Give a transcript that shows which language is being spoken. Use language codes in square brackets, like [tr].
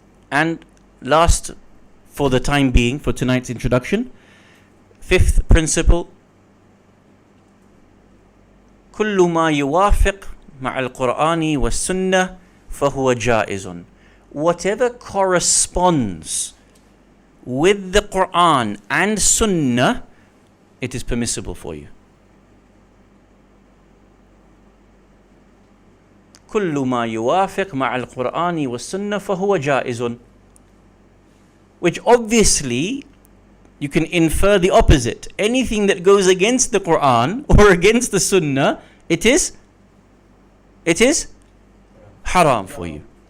[en] And last, for the time being, for tonight's introduction, 5th principle, [ar] كل ما يوافق مع القرآن والسنة فهو جائز. [en] Whatever corresponds with the Quran and Sunnah, it is permissible for you. [ar] كل ما يوافق مع القرآن والسنة فهو جائز. [en] Which obviously you can infer the opposite. Anything that goes against the Quran or against the Sunnah, it is haram for you.